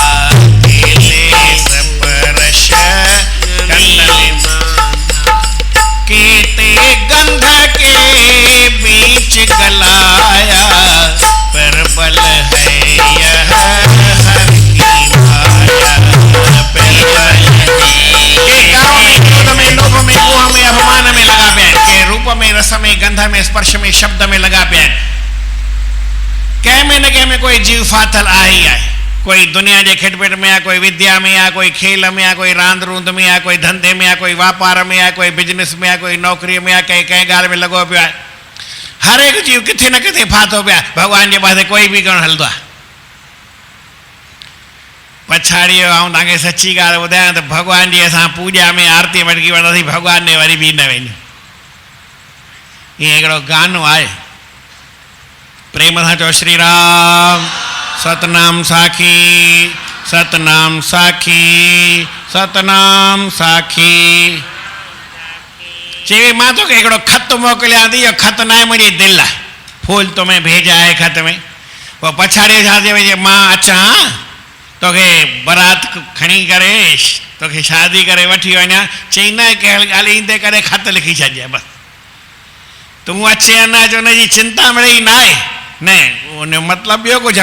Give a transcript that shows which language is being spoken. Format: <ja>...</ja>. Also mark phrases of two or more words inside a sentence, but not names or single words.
<hi>केते गंध के बीच गलाया, परबल है यह हर की माया, में लोभ में मोह में अभिमान में लगा पिया, के</hi> <sd>रूप में रस में गंध में स्पर्श में शब्द में लगा पिया, कंहिं में न कंहिं में कोई जीव फाथल आहे ही आहे, कोई दुनिया के खिटपिट में आहे, कोई विद्या में आहे, कोई खेल में आहे, कोई रांद रूंद में आहे, कोई धंधे में आहे, कोई वापार में आहे, कोई बिजनेस में आहे, कोई नौकरी में आहे, कंहिं ॻाल्हि में लॻो पियो आहे। हर हिकु जीव किथे न किथे फाथो पियो आहे, भॻवान जे पासे कोई बि कोन हलंदो आहे। पछाड़ी ऐं तव्हांखे सची ॻाल्हि ॿुधायां त भॻवान जी असां पूॼा में आरती मटकी वठंदासीं, भॻवान ने वरी बि न वेंदियूं। ईअं हिकिड़ो गानो आहे, प्रेम सां चओ श्री राम, सतनाम साखी, सतनाम साखी, सतनाम साखी। चई मां तोखे हिकिड़ो ख़त मोकिलियां थी, इहो ख़त न आहे, मुंहिंजी दिलि आहे,</sd> <hi>फूल तुम्हें भेजा है ख़त में।</hi> <sd>पोइ पछाड़ीअ छा चई वई, मां अचां तोखे बारात खणी करे तोखे शादी करे वठी वञा, चई न कहिड़ी ॻाल्हि ईंदे करे ख़त लिखी छॾिजे, बसि तूं अचे या न अचे हुनजी चिंता मिड़ई न आहे, न उन मतिलबु ॿियो कुझु आहे।</sd>